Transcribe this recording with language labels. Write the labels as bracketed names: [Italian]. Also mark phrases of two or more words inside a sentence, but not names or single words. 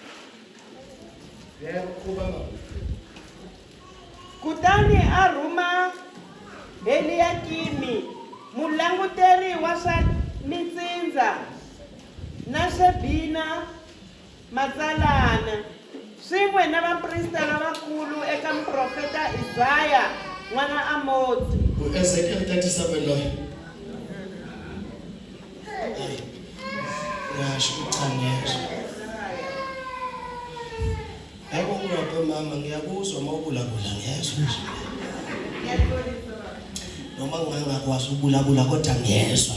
[Tsonga] Kutani a rhuma Eliyakimi mulanguteri wa swa mitsindza na Shebina matsalana swin'we na vaprista lavakulu eka muprofeta Isaya n'wana Amozi. [Zulu] Ezekiel 37 lo. Ngasho ukuchangeza. Yabo ngapha mama ngiyakuzwa mawubulabula ngiyezwa nje. Noma ngingakwazi ukubulabula kodwa ngiyezwa.